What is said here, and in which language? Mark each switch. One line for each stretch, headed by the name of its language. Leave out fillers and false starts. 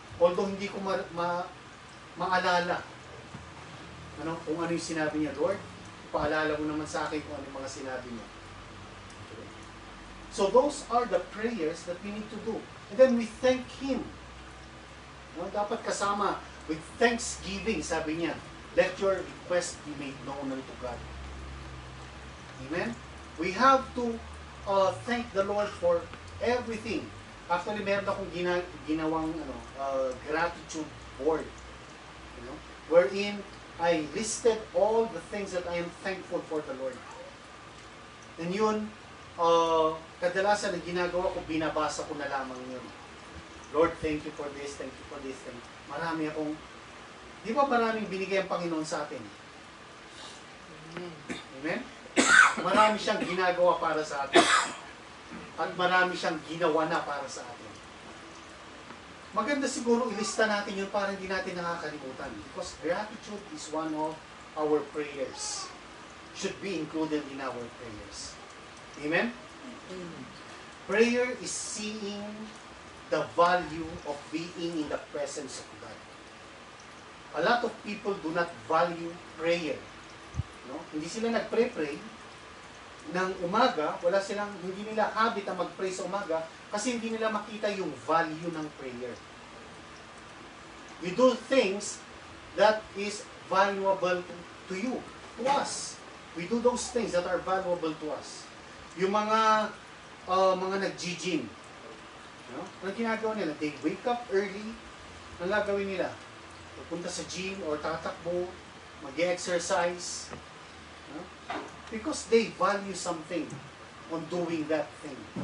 Filipino: Although hindi ko maalala kung ano yung sinabi niya, Lord, paalala mo naman sa akin kung ano yung mga sinabi niya.
English: So those are the prayers that we need to do. And then we thank Him.
Filipino: Dapat kasama
English: with thanksgiving,
Filipino: sabi niya,
English: let your request be made known unto God. Amen? We have to thank the Lord for everything. Actually, meron akong ginawang gratitude board. Wherein I listed all the things that I am thankful for the Lord.
Filipino: And yun, kadalasan na ginagawa ko, binabasa ko na lamang yun.
English: Lord, thank you for this, thank you for this, thank you.
Filipino: Marami akong, di ba maraming binigay ang Panginoon sa atin? Amen? Marami siyang ginagawa para sa atin. At marami siyang ginawa na para sa atin. Maganda siguro ilista natin yun para hindi natin nakakalimutan.
English: Because gratitude is one of our prayers. Should be included in our prayers. Amen? Prayer is seeing the value of being in the presence of God. A lot of people do not value prayer.
Filipino: Hindi sila nagpray-pray ng umaga, hindi nila habit na mag-pray sa umaga kasi hindi nila makita yung value ng prayer.
English: We do things that is valuable to you, to us. We do those things that are valuable to us.
Filipino: Yung mga nag-gym, ang ginagawa nila,
English: they wake up early,
Filipino: ang gagawin nila, pupunta sa gym or tatakbo, mag-exercise,
English: because they value something on doing that thing.